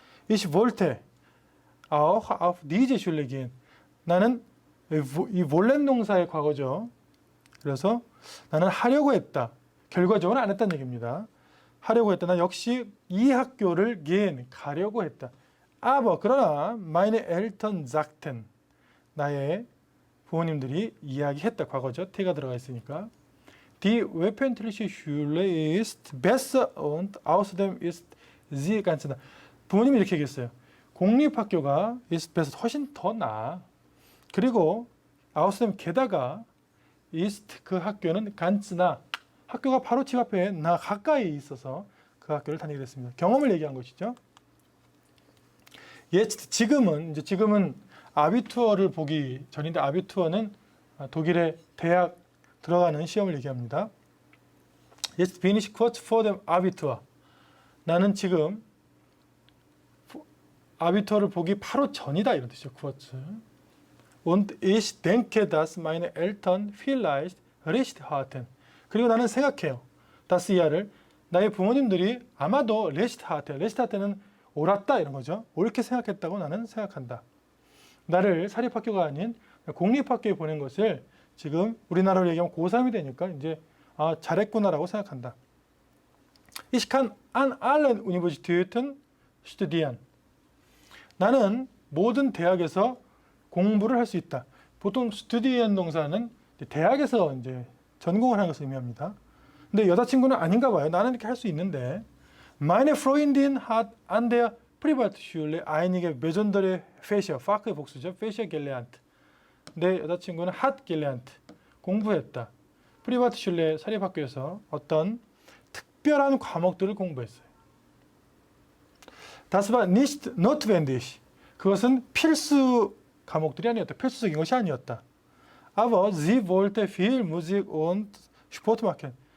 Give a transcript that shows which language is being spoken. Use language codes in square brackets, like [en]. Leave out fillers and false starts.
[de] Ich wollte auch auf diese Schule gehen. [ko] 나는 이 wollen 동사의 과거죠. 그래서 나는 하려고 했다. 결과적으로 안 했다는 얘기입니다. 하려고 했다. 나 역시 이 학교를 gehen, 가려고 했다. [de] aber [ko] 그러나 [de] meine Eltern sagten, [ko] 나의 부모님들이 이야기했다. 과거죠. t가 들어가 있으니까. [de] Die öffentliche Schule ist besser und außerdem ist sie ganz nah. [ko] 부모님이 이렇게 얘기했어요. 공립학교가 [de] ist besser, [ko] 훨씬 더 나아. 그리고 [de] außerdem [ko] 게다가 ist 그 학교는 [de] ganz nah. [ko] 학교가 바로 집 앞에 나 가까이 있어서 그 학교를 다니게 됐습니다. 경험을 얘기한 것이죠. 지금은 아비투어를 보기 전인데 아비투어는 독일의 대학 들어가는 시험을 얘기합니다. [de] Jetzt bin ich kurz vor dem Abitur. [ko] 나는 지금 아비터를 보기 바로 전이다 이런 뜻이죠. kurz. [de] Und ich denke, dass meine Eltern vielleicht recht hatten. [ko] 그리고 나는 생각해요. das 이하를 나의 부모님들이 아마도 [de] recht hatten. recht hatten [ko] 은 옳았다 이런 거죠. 옳게 생각했다고 나는 생각한다. 나를 사립학교가 아닌 공립학교에 보낸 것을 지금 우리나라로 얘기하면 고3이 되니까 이제 잘했구나라고 생각한다. [de] Ich kann an allen Universitäten studieren. [ko] 나는 모든 대학에서 공부를 할 수 있다. 보통 studieren 동사는 대학에서 이제 전공을 하는 것을 의미합니다. 근데 여자친구는 아닌가 봐요. 나는 이렇게 할 수 있는데. [de] Meine Freundin hat an der Privatschule einige besondere Fächer, [ko] Fach의 복수죠. [de] Fächer gelernt. [ko] 내 여자친구는 [de] hat gelernt. [ko] 공부했다. Privatschule 사립학교에서 어떤 특별한 과목들을 공부했어요. [de] Das war nicht notwendig. [ko] 그것은 필수 과목들이 아니었다. 필수적인 것이 아니었다. [de] Aber sie wollte viel Musik und Sport machen.